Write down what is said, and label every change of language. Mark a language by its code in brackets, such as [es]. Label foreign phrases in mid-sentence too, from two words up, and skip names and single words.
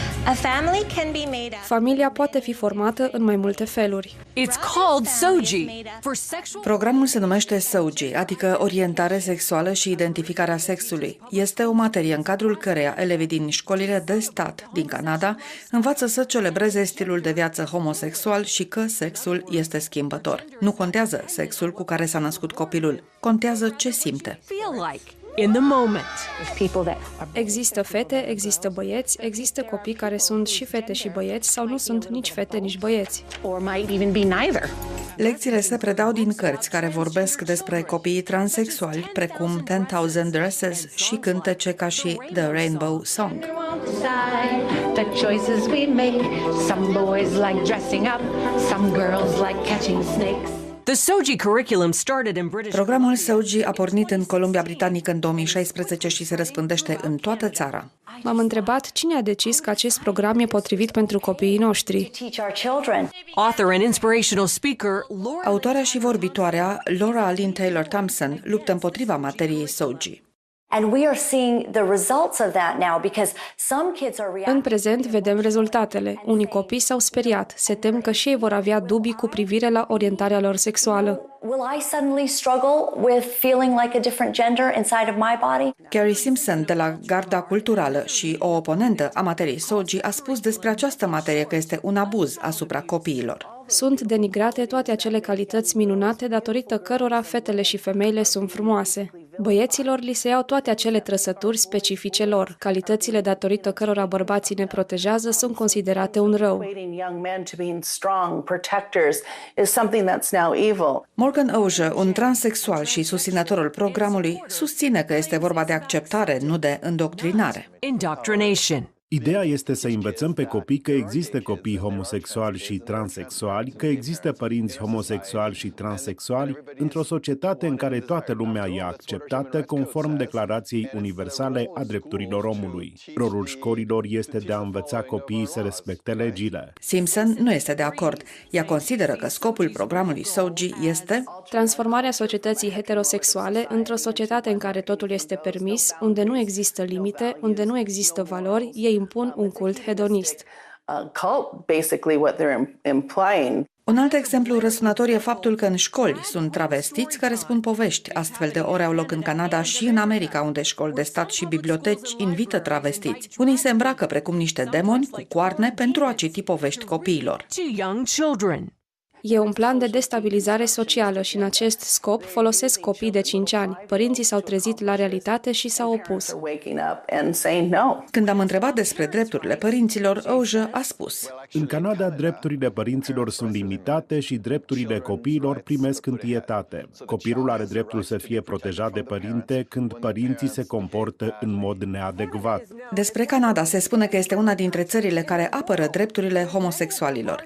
[ro] Familia poate fi formată în mai multe feluri. [en] It's called SOGI for sexual. [ro] Programul se numește SOGI, adică orientare sexuală și identificarea sexului. Este o materie în cadrul căreia elevii din școlile de stat din Canada învață să celebreze stilul de viață homosexual și că sexul este schimbător. Nu contează sexul cu care s-a născut copilul, contează ce simte. [en] Feel like in the moment. [ro] Există fete, există băieți, există copii care sunt și fete și băieți sau nu sunt nici fete, nici băieți. Lecțiile se predau din cărți care vorbesc despre copiii transexuali, precum 10,000 Dresses și cântece ca și The Rainbow Song. [en] The choices we make. Some boys like dressing up, some girls like catching snakes. The SOGI curriculum started in British. [ro] Programul SOGI a pornit în Columbia Britanică în 2016 și se răspândește în toată țara. M-am întrebat cine a decis că acest program e potrivit pentru copiii noștri. [en] Author and inspirational speaker Laura. [ro] Autoarea și vorbitoarea Laura Lynn Taylor Thompson luptă împotriva materiei SOGI. [en] And we are seeing the results of that now because some kids are [ro] În [en] reacting. [ro] prezent vedem rezultatele. Unii copii s-au speriat, se tem că și ei vor avea dubii cu privire la orientarea lor sexuală. [en] Will I suddenly struggle with feeling like a different gender inside of my body? [ro] Carrie Simpson, de la Garda Culturală și o oponentă a materiei SOGI, a spus despre această materie că este un abuz asupra copiilor. Sunt denigrate toate acele calități minunate datorită cărora fetele și femeile sunt frumoase. Băieților li se iau toate acele trăsături specifice lor. Calitățile datorită cărora bărbații ne protejează sunt considerate un rău. [en] Equating young men to being strong protectors is something that's now evil. [ro] Morgan Auger, un transexual și susținătorul programului, susține că este vorba de acceptare, nu de îndoctrinare. [en] Indoctrination. [ro] Ideea este să învățăm pe copii că există copii homosexuali și transexuali, că există părinți homosexuali și transexuali, într-o societate în care toată lumea e acceptată conform Declarației Universale a Drepturilor Omului. Rolul școlilor este de a învăța copiii să respecte legile. Simpson nu este de acord. Ea consideră că scopul programului SOGI este Transformarea societății heterosexuale într-o societate în care totul este permis, unde nu există limite, unde nu există valori, ei impun un cult hedonist. [en] Cult, basically what they're implying. [ro] un alt exemplu răsunător e faptul că în școli sunt travestiți care spun povești. Astfel de ore au loc în Canada și în America, unde școli de stat și biblioteci invită travestiți. Unii se îmbracă precum niște demoni cu coarne pentru a citi povești copiilor. [en] To young children. [ro] E un plan de destabilizare socială și în acest scop folosesc copii de 5 ani. Părinții s-au trezit la realitate și s-au opus. [en] They're waking up and saying no. [ro] Când am întrebat despre drepturile părinților, Auger a spus: În Canada, drepturile părinților sunt limitate și drepturile copiilor primesc întâietate. Copilul are dreptul să fie protejat de părinte când părinții se comportă în mod neadecvat. Despre Canada se spune că este una dintre țările care apără drepturile homosexualilor.